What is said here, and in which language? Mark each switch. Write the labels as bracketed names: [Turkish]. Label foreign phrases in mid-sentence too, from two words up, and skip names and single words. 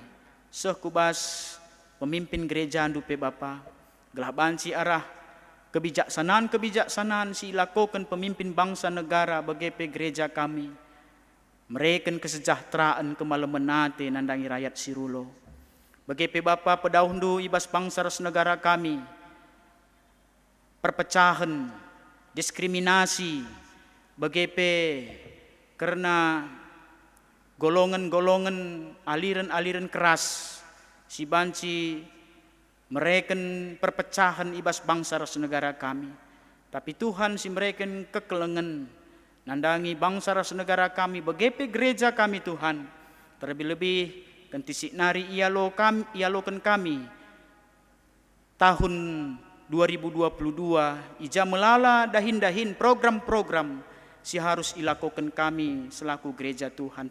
[Batak Karo] Seh kubas pemimpin gereja dupe Bapa. Gelah banci arah kebijaksanaan si lakukan pemimpin bangsa negara bagepe gereja kami. Mereken kesejahteraan kemalemenate nandangi rakyat sirulo. Bagepe Bapa pedahundu ibas bangsa ras negara kami. Perpecahan, diskriminasi, bagepe karena golongan-golongan aliran-aliran keras si banci mereken perpecahan ibas bangsa ras negara kami. Tapi Tuhan si mereken kekelengan nandangi bangsa ras negara kami bagepe gereja kami Tuhan. Terlebih-lebih kentisik nari ialokan kami tahun 2022 ija melala dahin-dahin program-program si harus ilakukan kami selaku gereja Tuhan.